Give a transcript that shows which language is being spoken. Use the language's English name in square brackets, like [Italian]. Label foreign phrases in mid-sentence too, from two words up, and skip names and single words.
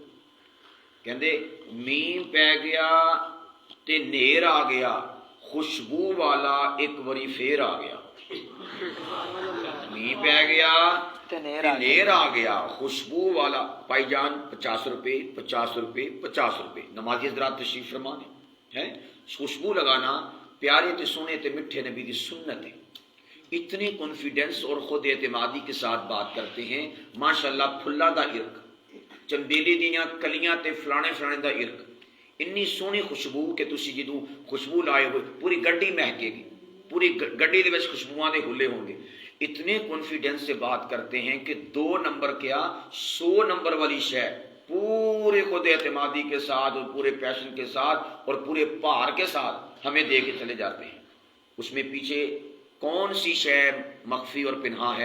[Punjabi] کہندے مین پی گیا تے نیر آ گیا، خوشبو والا ایک وری پھر آ گیا۔ مین پی گیا تے نیر آ گیا، خوشبو والا۔ [Urdu] بھائی جان 50 روپے 50 روپے 50 روپے، نمازی حضرات تشریف فرما ہے۔ خوشبو لگانا پیارے تے سونے تے میٹھے نبی کی سنت ہے۔ اتنے کانفیڈنس اور خود اعتمادی کے ساتھ بات کرتے ہیں، [Punjabi] ماشاءاللہ پھلا دا عرق، چنبیلی دیاں کلیاں تے فلانے فلانے دا عرق، اتنی سونی خوشبو کہ تسی جدوں خوشبو لائے ہوئے پوری گڈی مہکے گی، پوری گڈی دے وچ خوشبوؤں دے ہلے ہوں گے۔ [Urdu] اتنے کانفیڈنس سے بات کرتے ہیں کہ 2 نمبر کیا 100 نمبر والی شے پورے خود اعتمادی کے ساتھ اور پورے پیشن کے ساتھ اور پورے پار کے ساتھ ہمیں دے کے چلے جاتے ہیں۔ اس میں پیچھے کون سی شے مخفی اور پنہا ہے؟